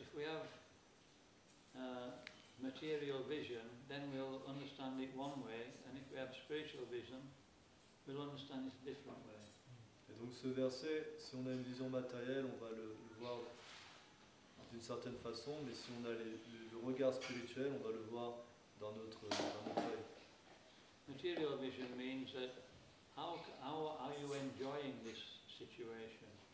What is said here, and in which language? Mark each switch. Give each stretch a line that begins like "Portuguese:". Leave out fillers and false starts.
English: If we have material vision, then we'll understand it one way, and if we have spiritual vision, we'll understand it a different way.
French: Et donc ce verset, si on a une vision matérielle, on va le voir d'une certaine façon, mais si on a le regard spirituel, on va le voir dans notre œil.
English: Material vision means that how are you enjoying this situation?